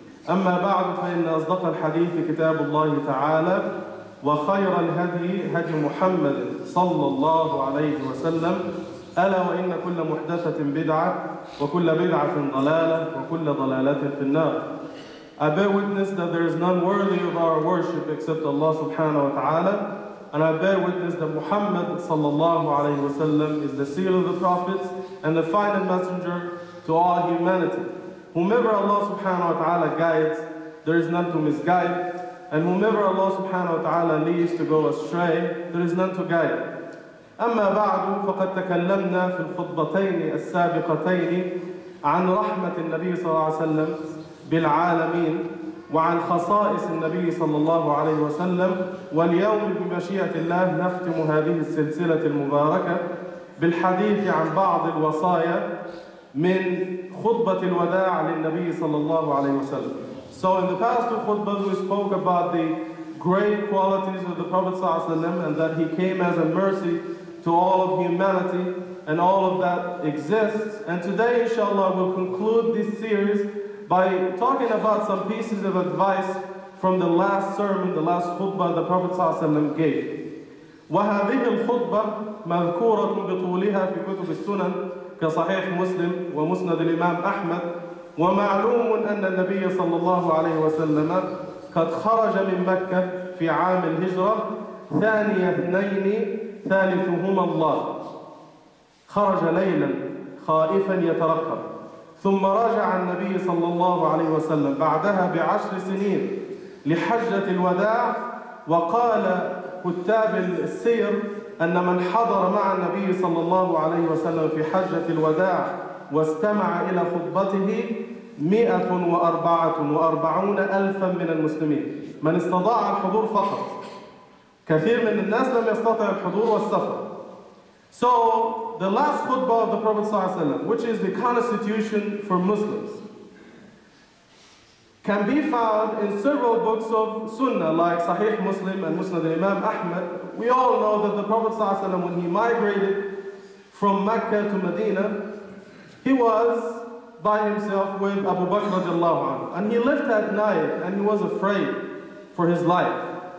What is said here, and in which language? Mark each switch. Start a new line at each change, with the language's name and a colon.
Arabic: أما بعد، فإن أصدق الحديث كتاب الله تعالى، وخير الهدي هدي محمد صلى الله عليه وسلم، ألا وإن كل محدثة بدعة وكل بدعة ضلالة وكل ضلالة في النار.
English: I bear witness that there is none worthy of our worship except Allah subhanahu wa ta'ala, and I bear witness that Muhammad sallallahu alayhi wa sallam is the seal of the prophets and the final messenger to all humanity. Whomever Allah subhanahu wa ta'ala guides, there is none to misguide, and whomever Allah subhanahu wa ta'ala leads to go astray, there is none to guide.
Arabic: أما بعد، فقد تكلمنا في الخطبتين السابقتين عن رحمة النبي صلى الله عليه وسلم بالعالمين وعن خصائص النبي صلى الله عليه وسلم، واليوم بمشيئة الله نختم هذه السلسلة المباركة بالحديث عن بعض الوصايا من خطبة الوداع للنبي صلى الله عليه وسلم.
English: So in the past two khutbahs we spoke about the great qualities of the Prophet ﷺ and that he came as a mercy to all of humanity and all of that exists. And today inshallah we'll conclude this series by talking about some pieces of advice from the last sermon, the last khutbah the Prophet ﷺ gave.
Arabic: وهذه الخطبة مذكورة بطولها في كتب السنن كصحيح مسلم ومسند الإمام أحمد. ومعلوم أن النبي صلى الله عليه وسلم قد خرج من مكة في عام الهجرة ثاني اثنين ثالثهما الله، خرج ليلا خائفا يترقب، ثم رجع النبي صلى الله عليه وسلم بعدها ب10 سنين لحجة الوداع. وقال كتاب السير أن من حضر مع النبي صلى الله عليه وسلم في حجة الوداع واستمع إلى خطبته 144,000 من المسلمين. من استطاع الحضور فقط، كثير من الناس لم يستطع الحضور والسفر.
English: So the last khutbah of the Prophet ﷺ, which is the constitution for Muslims, can be found in several books of Sunnah like Sahih Muslim and Musnad al-Imam Ahmad. We all know that the Prophet ﷺ, when he migrated from Mecca to Medina, he was by himself with Abu Bakr radiallahu anhu, and he lived at night and he was afraid for his life.